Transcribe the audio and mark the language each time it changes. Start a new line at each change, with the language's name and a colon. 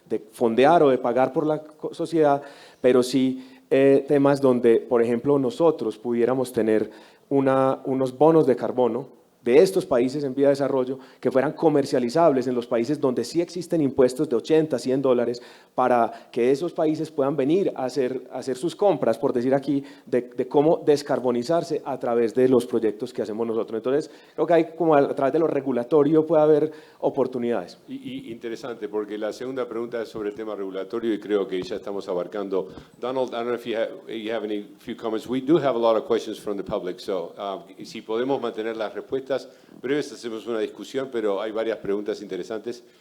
Spanish: fondear o de pagar por la sociedad, pero sí temas donde, por ejemplo, nosotros pudiéramos tener unos bonos de carbono de estos países en vía de desarrollo que fueran comercializables en los países donde sí existen impuestos de $80, $100 para que esos países puedan venir a hacer sus compras, por decir aquí, de cómo descarbonizarse a través de los proyectos que hacemos nosotros. Entonces, creo que hay como a través de lo regulatorio puede haber oportunidades. Y interesante, porque la segunda pregunta es sobre el tema regulatorio y creo que ya estamos abarcando.
English: Donald, I don't know if you have any few comments. We do have a lot of questions from the public, so
Spanish: si podemos mantener las respuestas breves, hacemos una discusión, pero hay varias preguntas interesantes.